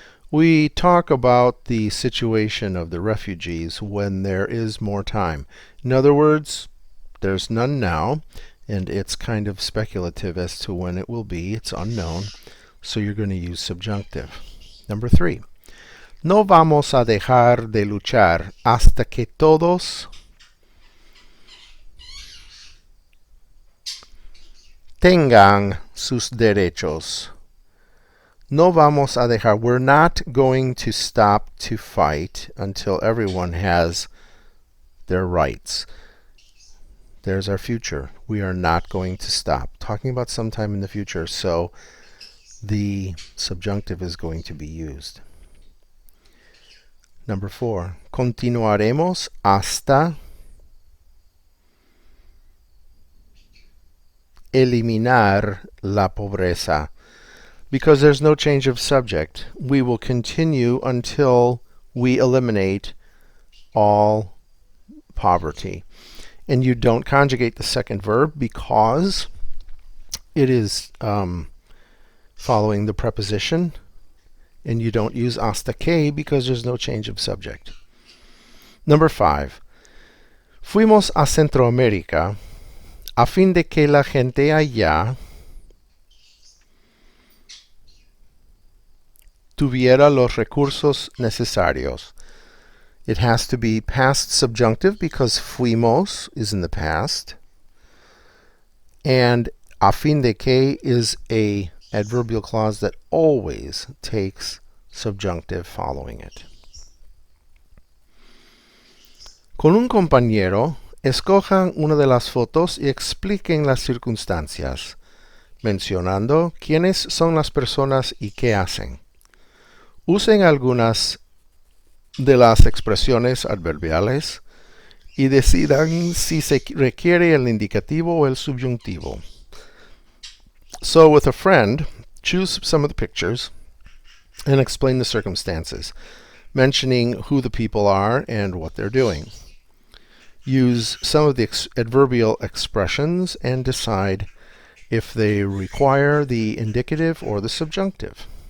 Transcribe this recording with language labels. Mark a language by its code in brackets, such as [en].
[en] We talk about the situation of the refugees when there is more time. In other words, there's none now, and it's kind of speculative as to when it will be. It's unknown, so you're going to use subjunctive. Number 3. [es] No vamos a dejar de luchar hasta que todos tengan sus derechos. No vamos a dejar. [en] We're not going to stop to fight until everyone has their rights. There's our future. We are not going to stop. Talking about sometime in the future, so the subjunctive is going to be used. Number 4. [es] Continuaremos hasta eliminar la pobreza. [en] Because there's no change of subject, we will continue until we eliminate all poverty. And you don't conjugate the second verb because it is following the preposition. And you don't use hasta que because there's no change of subject. Number 5. [es] Fuimos a Centroamérica a fin de que la gente allá tuviera los recursos necesarios. [en] It has to be past subjunctive because fuimos is in the past. And a fin de que is a adverbial clause that always takes subjunctive following it. [es] Con un compañero, escojan una de las fotos y expliquen las circunstancias, mencionando quiénes son las personas y qué hacen. Usen algunas de las expresiones adverbiales y decidan si se requiere el indicativo o el subyuntivo. [en] So with a friend, choose some of the pictures and explain the circumstances, mentioning who the people are and what they're doing. Use some of the adverbial expressions and decide if they require the indicative or the subjunctive.